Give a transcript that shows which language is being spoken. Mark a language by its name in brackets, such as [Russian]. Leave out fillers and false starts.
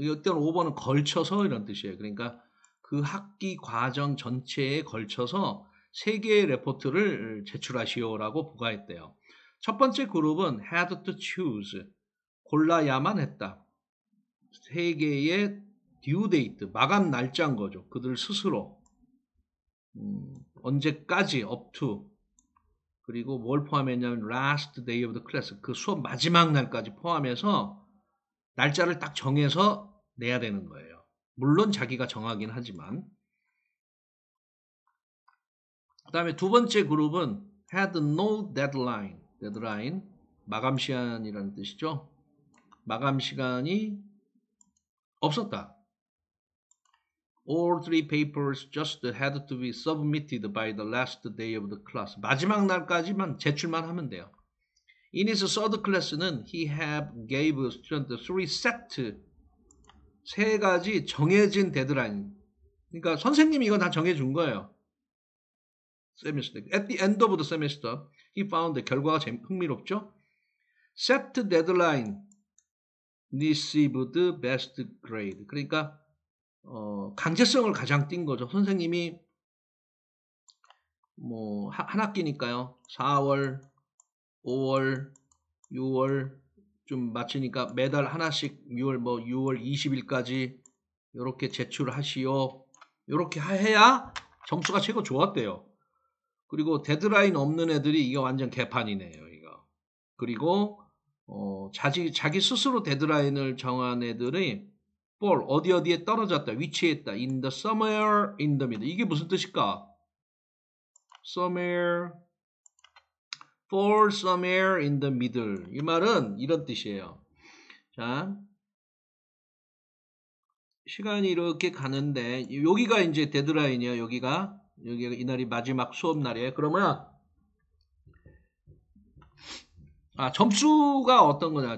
[Korean] 이때는 over는 걸쳐서 이런 뜻이에요. 그러니까 그 학기 과정 전체에 걸쳐서 3개의 레포트를 제출하시오라고 부과했대요. 첫 번째 그룹은 [English] had to choose. [Korean] 골라야만 했다. 3개의 due date, 마감 날짜인 거죠. 그들 스스로. 언제까지, [English] up to. [Korean] 그리고 뭘 포함했냐면 [English] last day of the class. [Korean] 그 수업 마지막 날까지 포함해서 날짜를 딱 정해서 내야 되는 거예요. 물론 자기가 정하긴 하지만. 그 다음에 두 번째 그룹은 [English] had no deadline. deadline. [Korean] 마감 시간이라는 뜻이죠. 마감 시간이 없었다. [English] All 3 papers just had to be submitted by the last day of the class. [Korean] 마지막 날까지만 제출만 하면 돼요. [English] In his third class는 he have gave students 3 set. [Korean] 3가지 정해진 데드라인. 그러니까 선생님이 이거 다 정해준 거예요. [English] semester. At the end of the semester, he found [Korean] 결과가 흥미롭죠? [English] Set deadline received best grade. [Korean] 그러니까 강제성을 가장 띈 거죠. 선생님이 뭐 한 학기니까요. 4월, 5월, 6월 좀 마치니까 매달 하나씩 6월 20일까지 이렇게 제출하시오. 이렇게 해야 점수가 최고 좋았대요. 그리고 데드라인 없는 애들이 이게 완전 개판이네요. 이거. 그리고 자기 스스로 데드라인을 정한 애들이 [English] fall [Korean] 어디에 떨어졌다, 위치했다. [English] in the somewhere in the middle. [Korean] 이게 무슨 뜻일까? [English] somewhere, fall somewhere in the middle. [Korean] 이 말은 이런 뜻이에요. 자, 시간이 이렇게 가는데 여기가 이제 데드라인이에요. 여기가 이날이 마지막 수업 날이에요. 그러면 점수가 어떤 거냐?